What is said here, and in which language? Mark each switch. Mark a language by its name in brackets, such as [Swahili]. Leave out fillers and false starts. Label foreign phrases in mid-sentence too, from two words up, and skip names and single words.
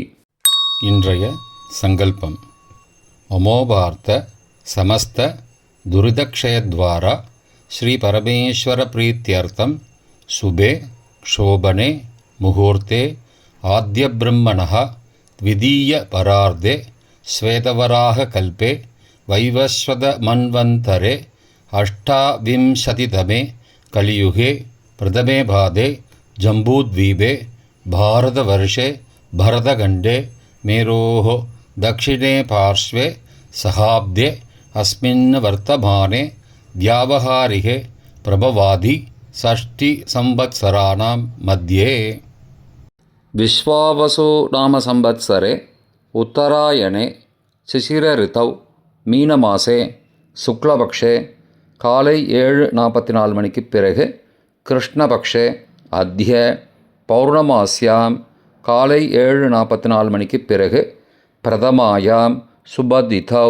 [Tamil] இன்றைய சங்கல்பம். [Sanskrit] மமோபார்த்த சமஸ்த துரிதக்ஷயத்வாரா ஸ்ரீ பரமேஸ்வர பிரீத்யர்த்தம் சுபே க்ஷோபனே முகூர்த்தே ஆத்ய பிரம்மணः த்விதீய பரார்த்தே ஸ்வேதவராக கல்பே வைவஸ்வத மன்வந்தரே அஷ்டாவிம்சதிதமே கலியுகே பிரதமே பாதே ஜம்பூத்வீபே பாரதவர்ஷே பரதகண்டே மேரோः दक्षिणे पार्श्वे सहाब्दे अस्मिन् वर्तमाने व्यावहारिके प्रभवादि षष्टिसंवत्सराणां मध्ये विश्वावसु नाम संवत्सरे उत्तरायणे शिशिरऋतौ மீனமாசே சுக்லபக்ஷே [Tamil] காலை 7:44 மணிக்கு பிறகு [Sanskrit] கிருஷ்ணபக்ஷே அத்ய பௌர்ணமாஸ்யாம் [Tamil] காலை 7:44 மணிக்கு பிறகு [Sanskrit] பிரதமாயாம் சுபதிதௌ